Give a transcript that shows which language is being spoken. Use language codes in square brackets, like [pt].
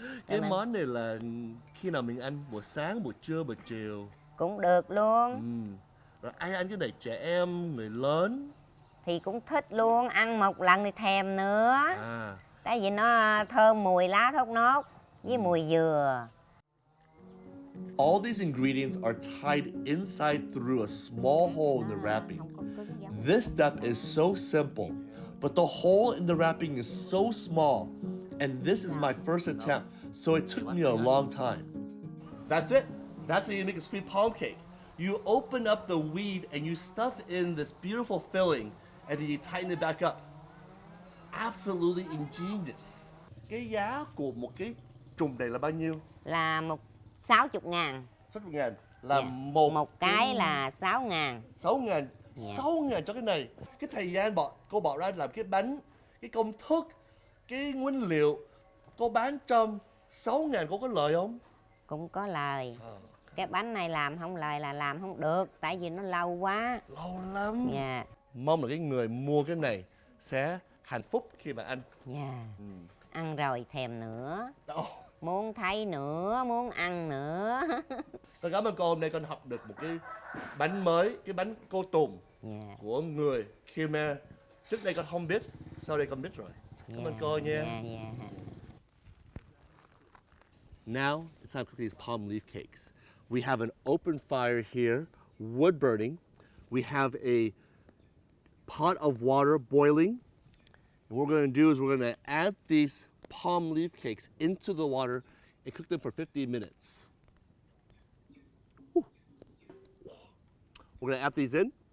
[vi] Cái món này là khi nào mình ăn buổi sáng, buổi trưa, buổi chiều? Cũng được luôn. Rồi ai ăn cái này, trẻ em, người lớn? Thì cũng thích luôn, ăn một lần thì thèm nữa. Tại vì nó thơm mùi lá thốt nốt với mùi dừa. [en] All these ingredients are tied inside through a small hole in the wrapping. This step is so simple, but the hole in the wrapping is so small, and this is my first attempt, so it took me a long time. That's it. That's how you make a sweet palm cake. You open up the weave and you stuff in this beautiful filling, and then you tighten it back up. Absolutely ingenious. [vi] Cái giá của một cái trùng này là bao nhiêu? Là 60.000. 60.000 là một cái là 6.000. 6.000. 6.000 cho cái này. Cái thời gian cô bỏ ra làm cái bánh, cái công thức, cái nguyên liệu, cô bán trong 6.000 cô có lời không? Cũng có lời. Cái bánh này làm không lời là làm không được, tại vì nó lâu quá. Lâu lắm. Dạ. Mong là cái người mua cái này sẽ hạnh phúc khi mà ăn. Dạ. Ăn rồi thèm nữa. Muốn thấy nữa, muốn ăn nữa. Tôi cảm ơn cô, hôm nay con học được một cái bánh mới, cái bánh cô tùng của người Khmer. Trước đây con không biết, sau đây con biết rồi. Cảm ơn cô nha. [en] Now it's time to cook these palm leaf cakes. We have an open fire here, wood burning. We have a pot of water boiling. And what we're going to do is we're going to add these palm leaf cakes into the water and cook them for 50 minutes. Whew. We're going to add these in.